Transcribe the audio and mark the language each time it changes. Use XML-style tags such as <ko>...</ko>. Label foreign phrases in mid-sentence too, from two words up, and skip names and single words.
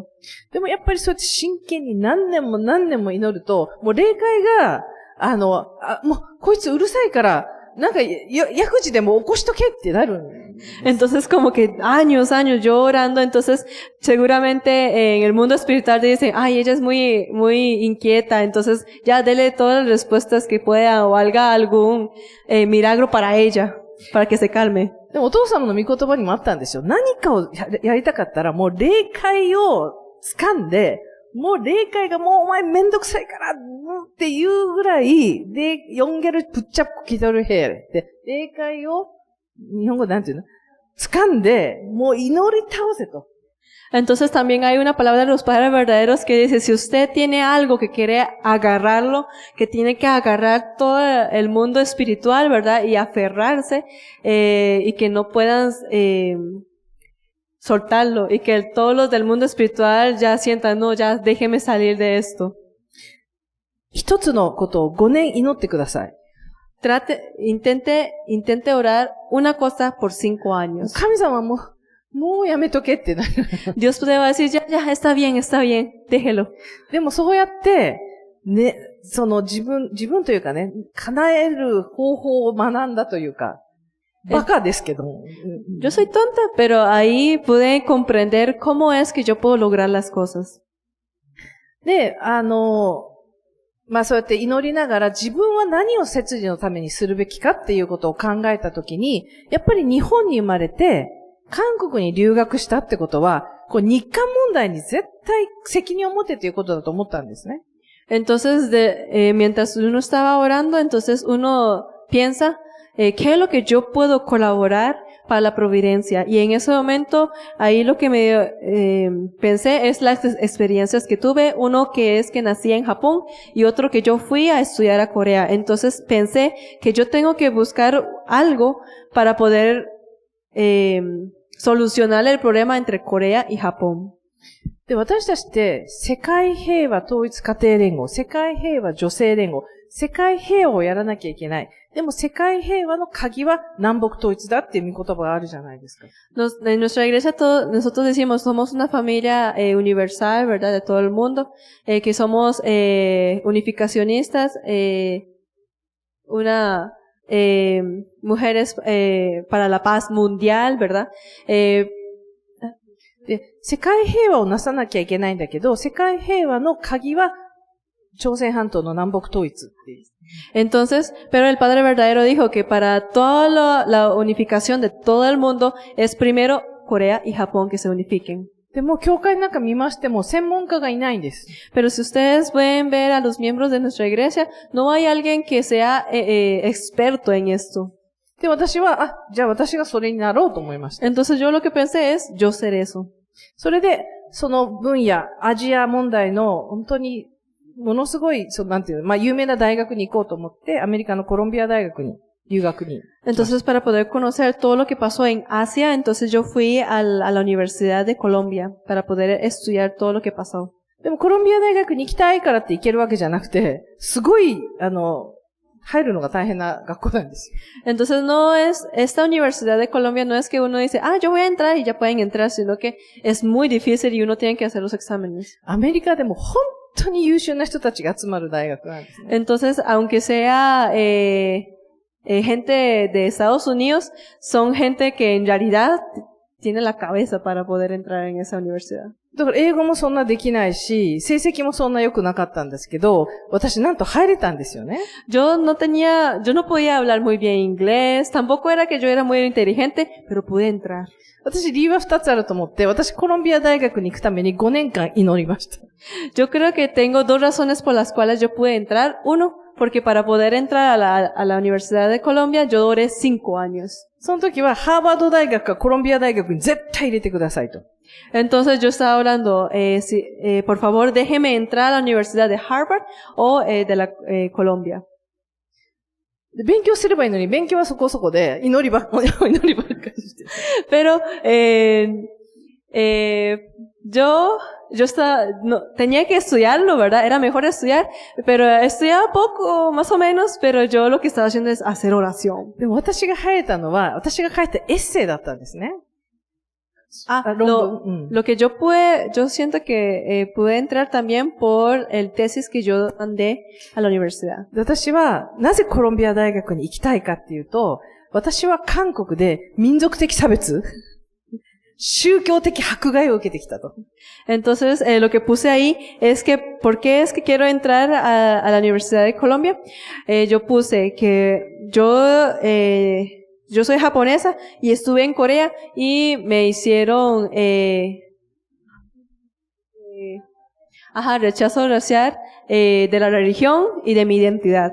<ja>でもやっぱりそうやって真剣に何年も祈ると、もう霊界が、もう、こいつうるさいから、なんか、薬事でも起こしとけってなる。</ja> <es>Entonces, como que años yo orando, entonces, seguramente en el mundo espiritual dicen, ay, ella es muy inquieta, entonces, ya dele todas las respuestas que pueda o haga algún milagro para ella, para que se calme.</es> <ja>でもお父様の御言葉にもあったんですよ。何かをやりたかったら、もう霊界を掴んで、もう霊界がもうお前めんどくさいから、っていうぐらい、で、</ja> <ko>용계를 붙잡고 기도를 해야 돼.</ko> <ja>で、霊界を、日本語でなんていうの？掴んで、もう祈り倒せと。</ja> <es>Entonces también hay una palabra de los padres verdaderos que dice, si usted tiene algo que quiere agarrarlo, que tiene que agarrar todo el mundo espiritual, ¿verdad? Y aferrarse, y que no puedan, soltarlo, y que todos los del mundo espiritual ya sientan, no, ya déjeme salir de esto.</es> <ja>一つのことを5年祈ってください。</ja> <es>Intente orar una cosa por 5 años.</es> <ja>神様もうやめとけってなる。</ja> <es>Dios te va a decir, ya, está bien, déjelo.</es> <ja>でもそうやって、ね、その自分というかね、叶える方法を学んだというか、バカですけども。</ja> <es>Yo soy tonta, pero ahí pude comprender cómo es que yo puedo lograr las cosas.</es> <ja>で、まあそうやって祈りながら自分は何を摂理のためにするべきかっていうことを考えたときに、やっぱり日本に生まれて、韓国に留学したってことは、こう日韓問題に絶対責任を持てということだと思ったんですね。</ja> <es>Entonces, mientras uno estaba orando, entonces uno piensa, ¿qué es lo que yo puedo colaborar para la providencia? Y en ese momento, ahí lo que me pensé es las experiencias que tuve. Uno que es que nací en Japón y otro que yo fui a estudiar a Corea. Entonces pensé que yo tengo que buscar algo para poder solucionar el problema entre Corea y Japón.</es> <ja>で、私たちって世界平和統一家庭連合、世界平和女性連合、世界平和をやらなきゃいけない。でも世界平和の鍵は南北統一だっていう御言葉があるじゃないですか。</ja> <es>En nuestra iglesia nosotros decimos, somos una familia universal, ¿verdad? De todo el mundo, que somos unificacionistas, mujeres para la paz mundial, ¿verdad?</es> <ja>で、世界平和をなさなきゃいけないんだけど、世界平和の鍵は朝鮮半島の南北統一っていう。</ja> <es>Entonces, pero el Padre verdadero dijo que para toda la unificación de todo el mundo es primero Corea y Japón que se unifiquen.</es> <ja>でも、教会なんか見ましても専門家がいないんです。</ja> <es>Pero si ustedes pueden ver a los miembros de nuestra iglesia, no hay alguien que sea experto en esto.</es> <ja>で、私は、じゃあ私がそれになろうと思いました。</ja> <es>Entonces yo lo que pensé es, yo ser eso.</es> <ja>それで、その分野、アジア問題の本当にものすごい、なんていうの、まあ、有名な大学に行こうと思って、アメリカのコロンビア大学に留学に。</ja> <es>Entonces, para poder conocer todo lo que pasó en Asia, entonces yo fui a la Universidad de Colombia para poder estudiar todo lo que pasó.</es> <ja>でもコロンビア大学に行きたいからって行けるわけじゃなくて、すごい、入るのが大変な学校なんです。</ja> <es>Entonces esta Universidad de Colombia no es que uno dice, yo voy a entrar y ya pueden entrar, sino que es muy difícil y uno tiene que hacer los exámenes.</es> <ja>アメリカでも本当に優秀な人たちが集まる大学なんですね。</ja> <es>Entonces, aunque sea gente de Estados Unidos, son gente que en realidad tiene la cabeza para poder entrar en esa universidad.</es> <ja>だから英語もそんなできないし、成績もそんな良くなかったんですけど、私なんと入れたんですよね。</ja> <es>Yo no podía hablar muy bien inglés, tampoco era que yo era muy inteligente, pero pude entrar.</es> <ja>私理由は2つあると思って、私コロンビア大学に行くために5年間祈りました。</ja> <es>Yo creo que tengo dos razones por las cuales yo pude entrar. Uno, porque para poder entrar a la Universidad de Colombia, yo duré 5 años.</es> <ja>その時はハーバード大学かコロンビア大学に絶対入れてくださいと。</ja> <es>Entonces yo estaba hablando, por favor déjeme entrar a la Universidad de Harvard o de la Colombia.</es> <ja>で勉強すればいいのに、勉強はそこそこで、祈りばっかりして。</ja> <es>Pero, tenía que estudiarlo, ¿verdad? Era mejor estudiar, pero estudiaba poco, más o menos, pero yo lo que estaba haciendo es hacer oración.</es> <ja>でも私が入れたのは、私が書いたエッセイだったんですね。</ja> <es>Lo que yo siento que pude entrar también por el tesis que yo mandé a la universidad.</es> <ja>で私は、なぜコロンビア大学に行きたいかっていうと、私は韓国で民族的差別宗教的迫害を受けてきたと。</ja> <es>Entonces, lo que puse ahí es que, ¿por qué es que quiero entrar a la Universidad de Colombia? Yo puse que yo soy japonesa y estuve en Corea y me hicieron, rechazo racial, de la religión y de mi identidad.</es>